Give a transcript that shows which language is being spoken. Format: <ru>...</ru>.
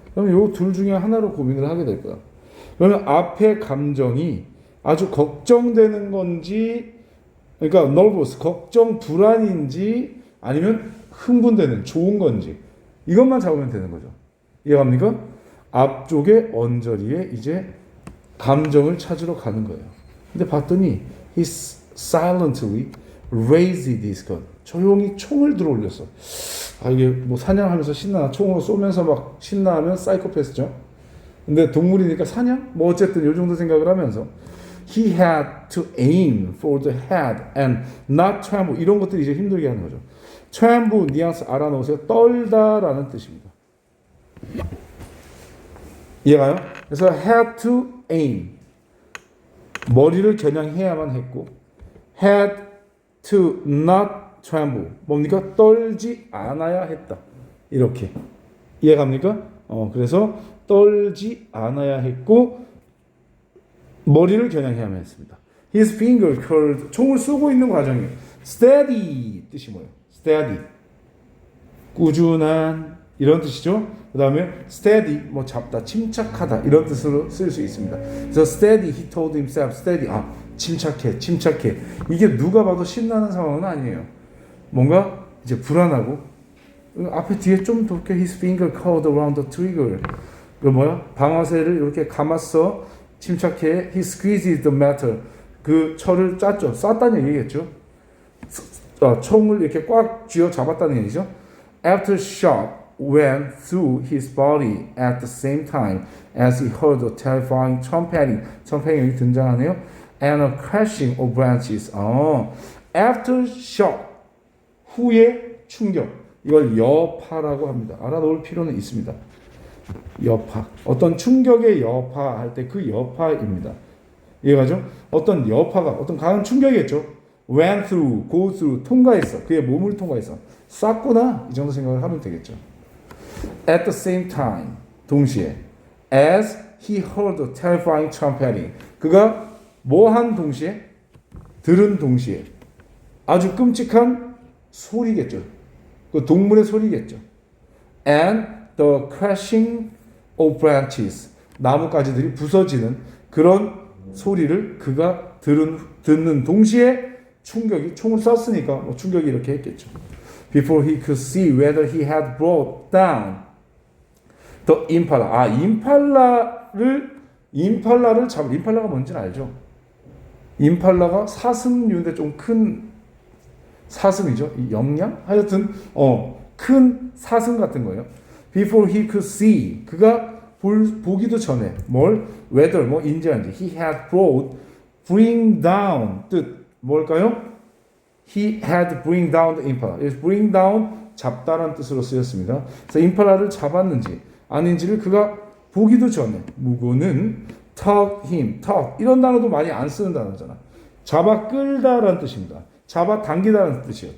<ko>그럼 요 둘 중에 하나로 고민을 하게 될 거야. 그러면 앞에 감정이 아주 걱정되는 건지, 그러니까 nervous, 걱정, 불안인지 아니면 흥분되는 좋은 건지 이것만 잡으면 되는 거죠. 이해갑니까? 앞쪽에 언저리에 이제 감정을 찾으러 가는 거예요. 근데 봤더니</ko> <en>he silently raised his gun.</en> <ko>조용히 총을 들어 올렸어. 이게 뭐 사냥하면서 신나 총으로 쏘면서 막 신나하면 사이코패스죠. 근데 동물이니까 사냥? 뭐 어쨌든 요 정도 생각을 하면서</ko> <en>he had to aim for the head and not tremble.</en> <ko>이런 것들이 이제 힘들게 하는 거죠. tremble 뉘앙스 알아놓으세요. 떨다라는 뜻입니다. 이해가요? 그래서</ko> <en>had to aim.</en> <ko>머리를 겨냥해야만 했고</ko> <en>had to not tremble.</en> <ko>뭡니까? 떨지 않아야 했다. 이렇게. 이해갑니까? 그래서 떨지 않아야 했고 머리를 겨냥해야만 했습니다.</ko> <en>His finger curled.</en> <ko>총을 쏘고 있는 과정이에요. steady 뜻이 뭐예요? steady. 꾸준한 이런 뜻이죠. 그 다음에 steady 뭐 잡다, 침착하다 이런 뜻으로 쓸 수 있습니다. 그래서</ko> <en>steady, he told himself, steady.</en> <ko>침착해, 침착해. 이게 누가 봐도 신나는 상황은 아니에요. 뭔가 이제 불안하고 앞에 뒤에 좀 더</ko> <en>his finger curled around the trigger.</en> <ko>그 뭐야? 방아쇠를 이렇게 감았어. 침착해.</ko> <en>He squeezed the metal.</en> <ko>그 철을 짰죠. 쐈다는 얘기겠죠. 총을 이렇게 꽉 쥐어 잡았다는 얘기죠.</ko> <en>After shot went through his body at the same time as he heard a terrifying trumpeting. trumpeting</en> <ko>여기 등장하네요.</ko> <en>And a crashing of branches. After shot</en> <ko>후에 충격. 이걸 여파라고 합니다. 알아놓을 필요는 있습니다. 여파. 어떤 충격의 여파 할 때 그 여파입니다. 이해가죠? 어떤 여파가 어떤 강한 충격이겠죠. went through, go through, 통과했어. 그의 몸을 통과했어. 쐈구나. 이 정도 생각을 하면 되겠죠.</ko> <en>At the same time,</en> <ko>동시에</ko> <en>as he heard the terrifying trumpeting.</en> <ko>그가 뭐 한 동시에? 들은 동시에 아주 끔찍한 소리겠죠. 그 동물의 소리겠죠.</ko> <en>And the crashing of branches.</en> <ko>나뭇가지들이 부서지는 그런 소리를 그가 듣는 동시에 충격이 총을 쐈으니까 뭐 충격이 이렇게 했겠죠.</ko> <en>Before he could see whether he had brought down the impala.</en> <ko>임팔라를 잡을. 임팔라가 뭔지는 알죠? 임팔라가 사슴류인데 좀 큰 사슴이죠. 영양? 하여튼 큰 사슴 같은 거예요.</ko> <en>Before he could see.</en> <ko>그가 보기도 전에 뭘? whether 뭐 인지한지.</ko> <en>He had bring down</en> <ko>뜻 뭘까요?</ko> <en>He had bring down the impala.</en> <ko>bring down 잡다라는 뜻으로 쓰였습니다. 그래서 임팔라를 잡았는지 아닌지를 그가 보기도 전에 무고는</ko> <en>tug him.</en> <ko>tug 이런 단어도 많이 안 쓰는 단어잖아. 잡아 끌다라는 뜻입니다. 잡아 당기다라는 뜻이에요.</ko>